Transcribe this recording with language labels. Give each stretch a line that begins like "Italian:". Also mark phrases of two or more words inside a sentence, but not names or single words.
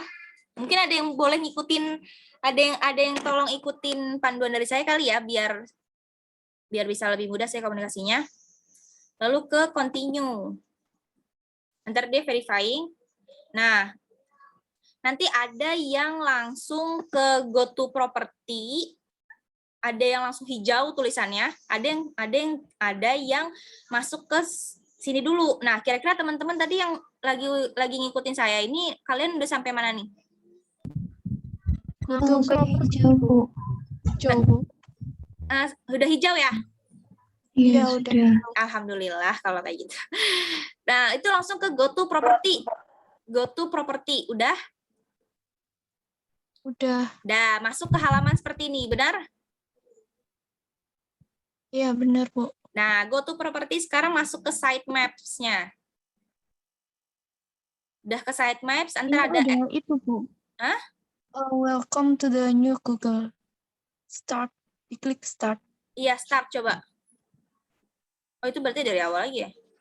Indonesian: Mungkin ada yang boleh ngikutin, ada yang tolong ikutin panduan dari saya kali ya, biar bisa lebih mudah saya komunikasinya. Lalu ke continue. Ntar dia verifying. Nah, nanti ada yang langsung ke
English: go to property,
Indonesian: ada yang langsung hijau tulisannya, ada yang masuk ke sini dulu. Nah, kira-kira teman-teman tadi yang lagi ngikutin saya ini, kalian udah sampai mana nih? Itu hijau, Bu. Hijau, Bu. Udah hijau ya? Iya, udah. Alhamdulillah kalau kayak gitu. Nah, itu langsung ke
English: go to property. Go to property,
Indonesian: udah? Udah. Udah, masuk ke halaman seperti ini, benar? Iya, benar, Bu. Nah,
English: go to property
Indonesian: sekarang masuk ke sitemaps-nya. Udah ke sitemaps, Ini ada itu, Bu. Hah?
English: Welcome to the new Google.
Indonesian: Start. Diklik start. Iya, start coba. Oh, itu berarti dari awal lagi ya?